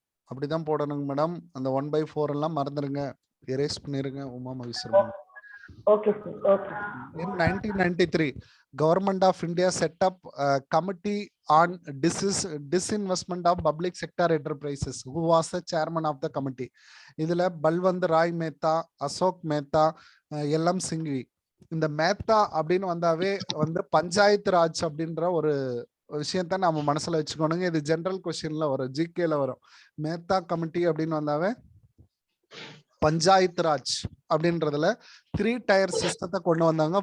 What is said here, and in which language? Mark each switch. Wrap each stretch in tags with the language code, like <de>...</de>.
<ta>அப்படிதான் போடணுங்க மேடம். அந்த 1/4 எல்லாம் மறந்துருங்க, எரேஸ் பண்ணிருங்க. Uma Maheswaran.</ta> <en>Okay sir. Okay. In 1993, Government of India set up a committee on disinvestment of public sector enterprises. Who was the chairman of the committee?</en> <ta>இதுல Balwant Rai Mehta, Ashok Mehta, LM Singhvi. இந்த மேத்தா அப்படின்னு வந்தாவே வந்து பஞ்சாயத்து ராஜ் அப்படின்ற ஒரு விஷயத்த நம்ம மனசுல வச்சுக்கணுங்க. இது ஜெனரல் கொஸ்டின்ல வரும், ஜிகேல வரும். மேத்தா கமிட்டி அப்படின்னு வந்தாவே பஞ்சாயத்து ராஜ் அப்படின்றதுல 3 டயர் சிஸ்டத்தை கொண்டு வந்தாங்க.</ta>